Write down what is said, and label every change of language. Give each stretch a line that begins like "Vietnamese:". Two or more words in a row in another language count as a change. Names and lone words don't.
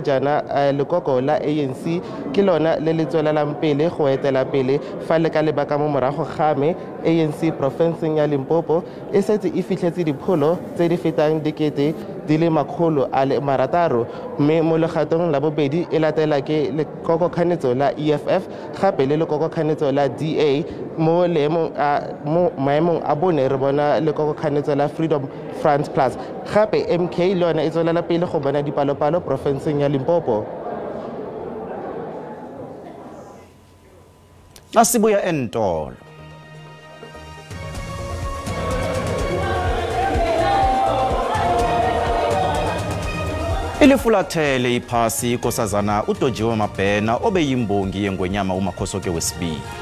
Tswana: jaana lekoko la ANC ke lona le le tswelelang pele go etela pele fa le ka lebaka mo morago game ANC profenseng ya Limpopo e setse e fitlhetse dipholo tse di fetang dikete di le 600, mme mo legatong la bobedi e latela ke lekoko kganetso la EFF gape le lekoko kganetso la DA. Mo maemong a bone re bona lekoko kganetso la Freedom Front Plus, gape MK le yona e tswelela pele go bona dipalopalo profenseng ya Limpopo.
South Ndebele: Asibuya entolo. Ilifulathele iphasi inkosazana uDojiwe Mabhena obeyimbongi yengwenyama uMakhosoke wesibili.